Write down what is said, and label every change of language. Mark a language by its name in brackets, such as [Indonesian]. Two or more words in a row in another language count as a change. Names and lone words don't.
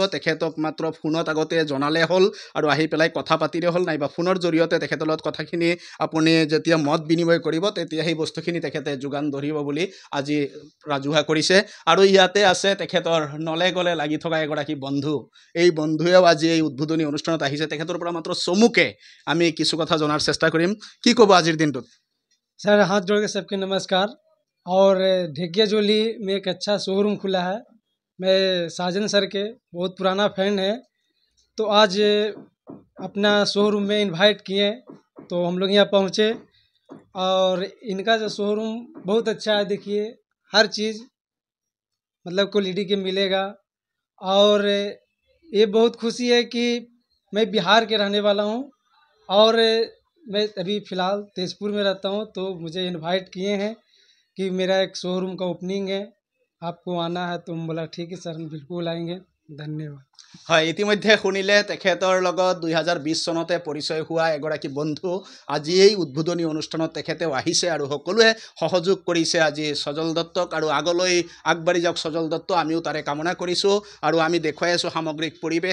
[Assamese] তেখেতক মাত্ৰ ফোনত আগতে জনালে হ'ল আৰু আহি পেলাই কথা পাতিলে হ'ল, নাইবা ফোনৰ জৰিয়তে তেখেতৰ লগত কথাখিনি আপুনি যেতিয়া মত বিনিময় কৰিব তেতিয়া সেই বস্তুখিনি তেখেতে যোগান ধৰিব বুলি আজি ৰাজহুৱা কৰিছে। আৰু ইয়াতে আছে তেখেতৰ নলে গলে লাগি থকা এগৰাকী বন্ধু। এই বন্ধুৱেও আজি এই উদ্বোধনী অনুষ্ঠানত আহিছে। তেখেতৰ পৰা মাত্ৰ চমুকে আমি কিছু কথা জনাৰ চেষ্টা কৰিম। কি ক'ব আজিৰ দিনটোত? [Hindi] सर हाथ जोड़ के सबके नमस्कार। और ढेकियाजुली में एक अच्छा शोरूम खुला है। मैं साजन सर के बहुत पुराना फैन है, तो आज अपना शोरूम में इनवाइट किए तो हम लोग यहाँ पहुँचे। और इनका जो शोरूम बहुत अच्छा है, देखिए हर चीज़ मतलब क्वालिटी के मिलेगा। और ये बहुत खुशी है कि मैं बिहार के रहने वाला हूँ और मैं अभी फ़िलहाल तेजपुर में रहता हूँ, तो मुझे इनवाइट किए हैं कि मेरा एक शोरूम का ओपनिंग है, आपको आना है। तो बोला ठीक है सर, हम बिल्कुल आएंगे, धन्यवाद। [Assamese] হয়, ইতিমধ্যে শুনিলে তেখেতৰ লগত 2020 চনতে পৰিচয় হোৱা এগৰাকী বন্ধু আজি এই উদ্বোধনী অনুষ্ঠানত তেখেতেও আহিছে আৰু সকলোৱে সহযোগ কৰিছে আজি সজল দত্তক। আৰু আগলৈ আগবাঢ়ি যাওক সজল দত্ত, আমিও তাৰে কামনা কৰিছোঁ। আৰু আমি দেখুৱাই আছোঁ সামগ্ৰিক পৰিৱেশ।